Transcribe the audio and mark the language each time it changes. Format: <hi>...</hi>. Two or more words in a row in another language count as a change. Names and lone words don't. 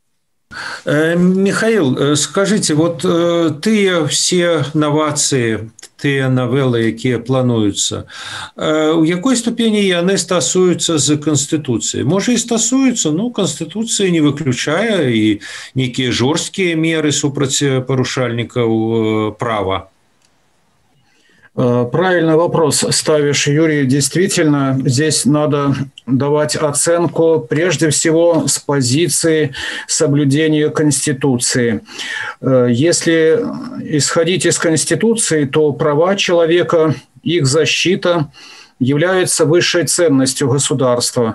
<be>Михаил, скажите, вот тыя все новации, тыя навелы, якія плануюцца, у якой ступені яны стасуюцца з Канстытуцыяй? Можа, і стасуюцца, ну, Канстытуцыя не выключае і нейкія жорсткія меры супраць парушальнікаў права.</be> <ru>Правильный вопрос ставишь, Юрий. Действительно, здесь надо давать оценку прежде всего с позиции соблюдения Конституции. Если исходить из Конституции, то права человека, их защита является высшей ценностью государства.</ru>